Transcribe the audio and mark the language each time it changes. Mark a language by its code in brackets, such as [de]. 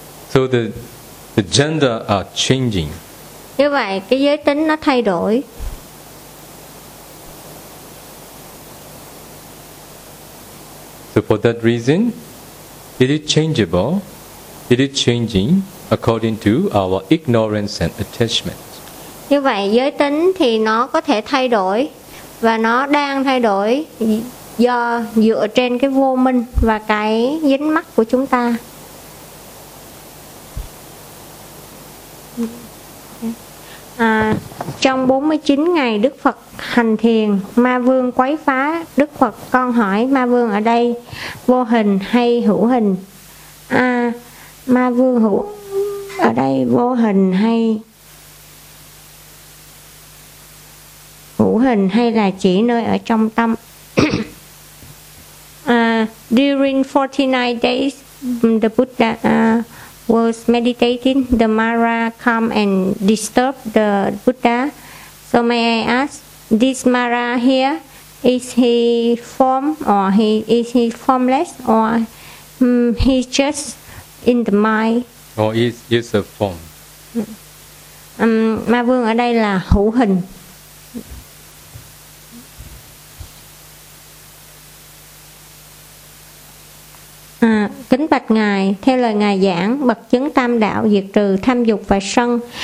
[en] So the gender are changing. [vi] Như vậy cái giới tính nó thay đổi. [en] So for that reason, it is changeable, it is changing according to our ignorance and attachment. [vi] Như vậy giới tính thì nó có thể thay đổi và nó đang thay đổi do dựa trên cái vô minh và cái dính mắc của chúng ta. Trong 49 ngày Đức Phật hành thiền, Ma Vương quấy phá Đức Phật. Con hỏi Ma Vương ở đây vô hình hay hữu hình? Ma Vương hữu ở đây vô hình hay hữu hình hay là chỉ nơi ở trong tâm? [en] During 49 days, the Buddha was meditating. The Mara come and disturb the Buddha. So may I ask, this Mara here, is he form or he is he formless or he's just in the mind? Or is a form? [vi] Ma Vương ở đây là hữu hình. Kính bạch ngài, theo lời ngài giảng, bậc chứng tam đạo diệt trừ tham dục và sân.